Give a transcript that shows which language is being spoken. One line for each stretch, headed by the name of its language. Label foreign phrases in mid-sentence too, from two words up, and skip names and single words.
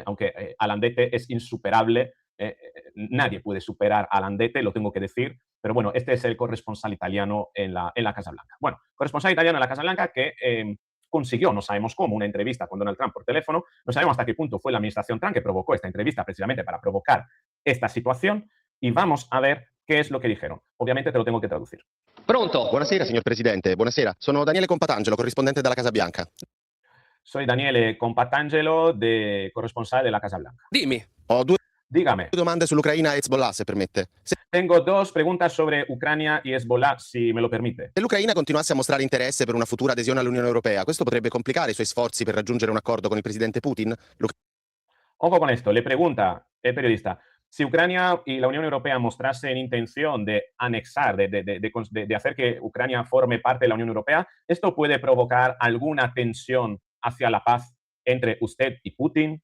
Spanish: Aunque Alandete es insuperable, nadie puede superar a Alandete, lo tengo que decir, pero bueno, este es el corresponsal italiano en la Casa Blanca. Bueno, corresponsal italiano en la Casa Blanca que consiguió, no sabemos cómo, una entrevista con Donald Trump por teléfono, no sabemos hasta qué punto fue la administración Trump que provocó esta entrevista precisamente para provocar esta situación, y vamos a ver qué es lo que dijeron. Obviamente te lo tengo que traducir.
Italian: Pronto? Buonasera, signor Presidente. Buonasera. Sono Daniele Compatangelo, corrispondente della Casa Bianca.
Spanish: Soy Daniele Compatangelo, corresponsal de la Casa Blanca.
Italian: Dimmi. Ho due
Spanish: Dígame.
Italian: domande sull'Ucraina e Hezbollah, se permette.
Spanish: Tengo dos preguntas sobre Ucrania y Hezbollah, si me lo permite.
Italian: Se l'Ucraina continuasse a mostrare interesse per una futura adesione all'Unione Europea, questo potrebbe complicare i suoi sforzi per raggiungere un accordo con il presidente Putin?
Spanish: Ojo con esto, le pregunta el periodista, si Ucrania y la Unión Europea mostrasen intención de anexar, de hacer que Ucrania forme parte de la Unión Europea, ¿esto puede provocar alguna tensión hacia la paz entre usted y Putin?